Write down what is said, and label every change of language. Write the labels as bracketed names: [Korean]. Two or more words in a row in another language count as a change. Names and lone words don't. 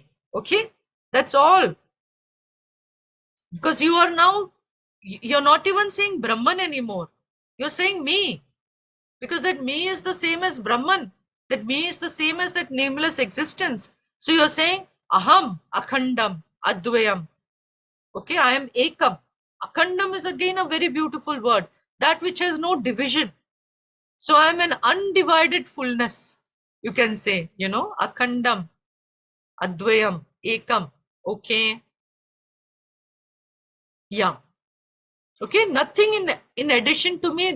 [English] Okay? That's all. Because you are now, you're not even saying Brahman anymore. You're saying me. Because that me is the same as Brahman. That me is the same as that nameless existence. So you're saying [Sanskrit] Aham, Akhandam, Advayam. [English] Okay, I am Ekam. Akhandam is again a very beautiful word. That which has no division. So I am an undivided fullness. You can say, [Sanskrit] Akhandam, Advayam, Ekam. [English] Okay. Yeah. Okay, nothing in addition to me.